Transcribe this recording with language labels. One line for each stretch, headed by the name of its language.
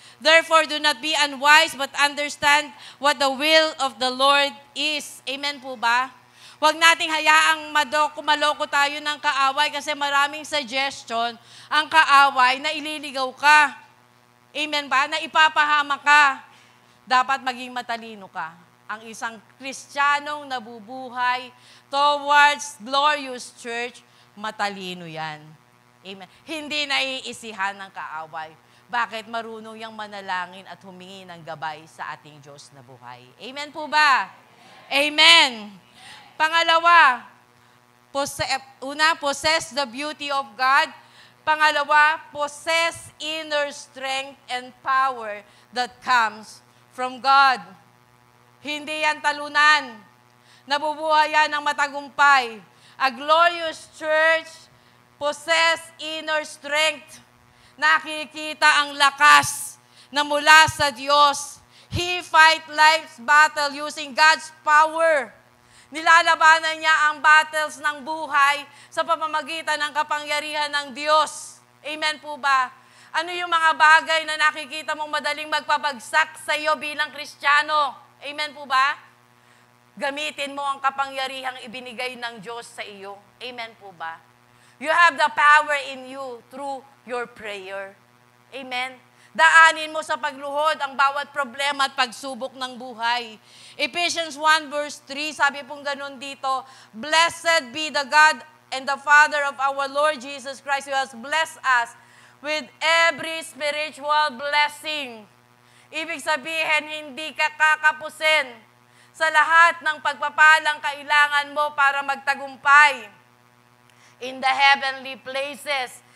English: Therefore, do not be unwise, but understand what the will of the Lord is.
Filipino: Amen po ba? Huwag nating hayaang maloko tayo ng kaaway kasi maraming suggestion ang kaaway na ililigaw ka. Amen ba? Na ipapahama ka. Dapat maging matalino ka. Ang isang Kristiyanong nabubuhay
English: towards glorious church,
Filipino: matalino yan. Amen. Hindi naiisihan ng kaaway. Bakit? Marunong yang manalangin at humingi ng gabay sa ating Diyos na buhay. Amen po ba? Amen.
English: Pangalawa, possess the beauty of God. Pangalawa, possess inner strength and power that comes from God.
Filipino: Hindi yan talunan. Nabubuhay yan ng matagumpay.
English: A glorious church possess inner strength.
Filipino: Nakikita ang lakas na mula sa Diyos.
English: He fight life's battle using God's power.
Filipino: Nilalabanan niya ang battles ng buhay sa pamamagitan ng kapangyarihan ng Diyos. Amen po ba? Ano yung mga bagay na nakikita mong madaling magpabagsak sa iyo bilang Kristiyano? Amen po ba? Gamitin mo ang kapangyarihang ibinigay ng Diyos sa iyo. Amen po ba?
English: You have the power in you through your prayer. Amen?
Filipino: Daanin mo sa pagluhod ang bawat problema at pagsubok ng buhay.
English: Ephesians 1 verse 3,
Filipino: sabi pong ganun dito,
English: Blessed be the God and the Father of our Lord Jesus Christ, who has blessed us with every spiritual blessing.
Filipino: Ibig sabihin, hindi ka kakapusin sa lahat ng pagpapalang kailangan mo para magtagumpay
English: in the heavenly places.